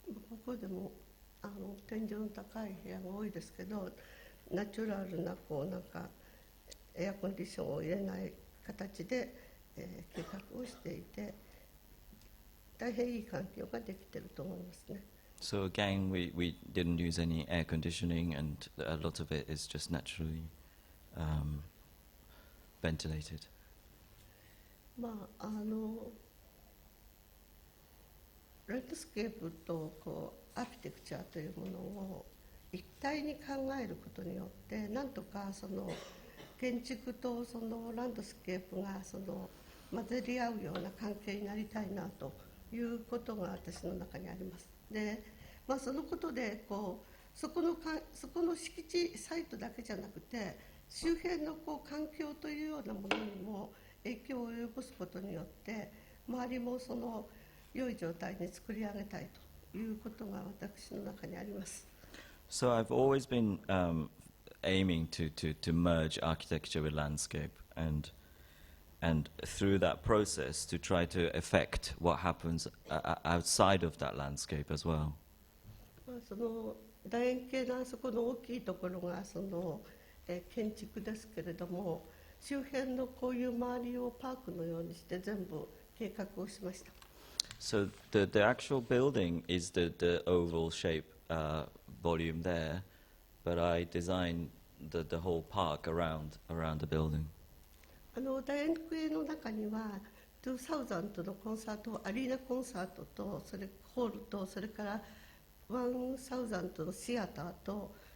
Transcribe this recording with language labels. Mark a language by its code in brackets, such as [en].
[ja] ここでも天井の高い部屋が多いですけど、ナチュラルなこうなんかエアコンディションを入れない形で、計画をしていて、大変いい環境ができていると思いますね。 [en] So again, we didn't use any air conditioning, and a lot of it is just naturally ventilated. [ja] まあランドスケープとこうアーキテクチャーというものを一体に考えることによって、なんとかその建築とそのランドスケープがその混ざり合うような関係になりたいなということが私の中にあります。で、まあ、そのことでこうそこの敷地サイトだけじゃなくて、周辺のこう環境というようなものにも影響を及ぼすことによって、周りもその良い状態に作り上げたいということが私の中にあります。 [en] So I've always been aiming to merge architecture with landscape, and through that process to try to affect what happens outside of that landscape as well. [ja] その楕円形のあそこの大きいところがその建築ですけれども、周辺のこういう周りをパークのようにして全部計画をしました。 [en] So the actual building is the oval shape volume there, but I designed the whole park around the building. [ja] 楕円形の中には2000のコンサート、アリーナコンサートと、それホールと、それから1000のシアターと、